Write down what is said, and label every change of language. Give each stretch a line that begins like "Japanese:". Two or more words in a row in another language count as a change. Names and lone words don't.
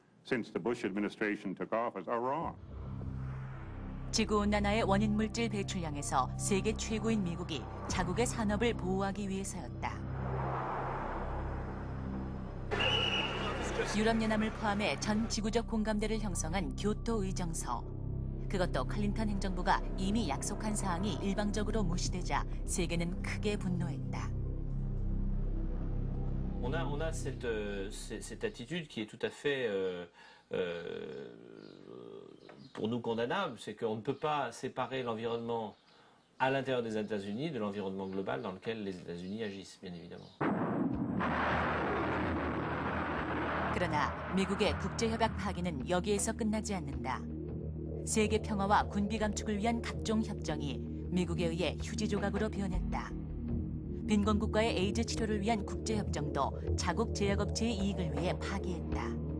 English: since the Bush administration took office are wrong.
Korean: 지구온난화의 원인 물질 배출량에서 세계 최고인 미국이 자국의 산업을 보호하기 위해서였다. 유럽연합을 포함해 전 지구적 공감대를 형성한 교토 의정서. 그것도 클린턴 행정부가 이미 약속한 사항이 일방적으로 무시되자 세계는 크게 분노했다.
French: On a cette attitude qui est tout à fait pour nous condamnable, c'est qu'on ne peut pas séparer l'environnement à l'intérieur des États-Unis de l'environnement global dans lequel les États-Unis agissent, bien évidemment.
Korean: 그러나 미국의 국제협약 파기는 여기에서 끝나지 않는다. 세계 평화와 군비 감축을 위한 각종 협정이 미국에 의해 휴지 조각으로 변했다. 빈곤국가의 에이즈 치료를 위한 국제협정도 자국 제약업체의 이익을 위해 파기했다.